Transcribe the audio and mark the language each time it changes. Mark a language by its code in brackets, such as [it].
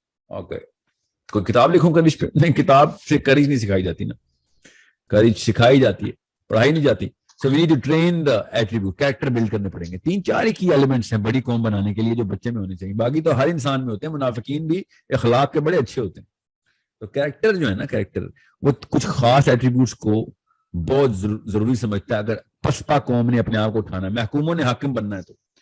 [ur] Okay, کوئی کتاب لکھوں کریج پہ؟ نہیں, کتاب سے کریج نہیں سکھائی جاتی نا, کریج سکھائی جاتی ہے, پڑھائی نہیں جاتی. [en] So we need to train the attribute, character build [ur] کرنے پڑیں گے. 3-4 کی ایلیمنٹس ہیں بڑی قوم بنانے کے لیے جو بچے میں ہونے چاہیے, باقی تو ہر انسان میں ہوتے ہیں. منافقین بھی اخلاق کے بڑے اچھے ہوتے ہیں. تو کریکٹر جو ہے نا, کریکٹر وہ کچھ خاص ایٹریبیوٹس کو بہت ضروری سمجھتا ہے اگر پسپا قوم نے اپنے آپ کو اٹھانا ہے, محکوموں نے حاکم بننا ہے تو.